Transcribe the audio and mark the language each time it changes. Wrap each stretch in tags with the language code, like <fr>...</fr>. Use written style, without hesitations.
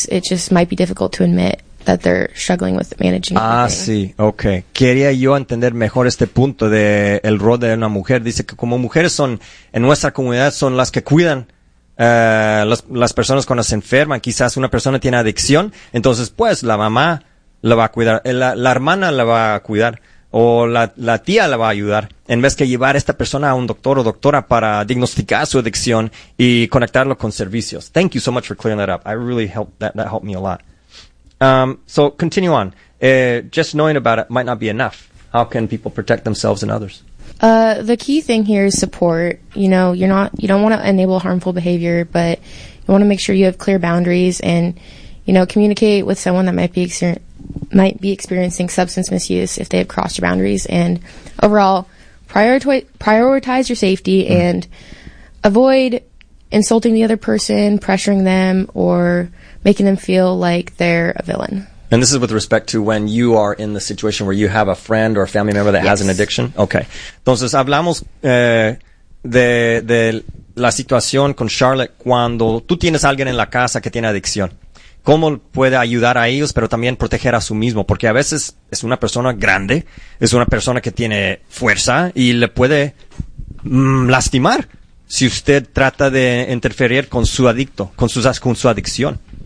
<en>it just might be difficult to admit that they're struggling with managing.</en> <es>Ah, sí, okay. Quería yo entender mejor este punto de el rol de una mujer. Dice que como mujeres son, en nuestra comunidad, son las que cuidan las personas cuando se enferman. Quizás una persona tiene adicción, entonces pues la mamá la va a cuidar, la hermana la va a cuidar, o la tía la va a ayudar, en vez que llevar a esta persona a un doctor o doctora para diagnosticar su adicción y conectarlo con servicios.</es> <en>Thank you so much for clearing that up. I really helped, that helped me a lot. So continue on. Just knowing about it might not be enough. How can people protect themselves and others? The key thing here is support. You know, you don't want to enable harmful behavior, but you want to make sure you have clear boundaries and, you know, communicate with someone that might be experiencing substance misuse if they have crossed your boundaries. And overall, prioritize your safety and avoid insulting the other person, pressuring them, or making them feel like they're a villain. And this is with respect to when you are in the situation where you have a friend or a family member that has an addiction? Okay.</en> <es>Entonces, hablamos de la situación con Charlotte cuando tú tienes a alguien en la casa que tiene adicción. ¿Cómo puede ayudar a ellos, pero también proteger a su mismo? Porque a veces es una persona grande, es una persona que tiene fuerza y le puede lastimar si usted trata de interferir con su adicto, con su adicción.</es>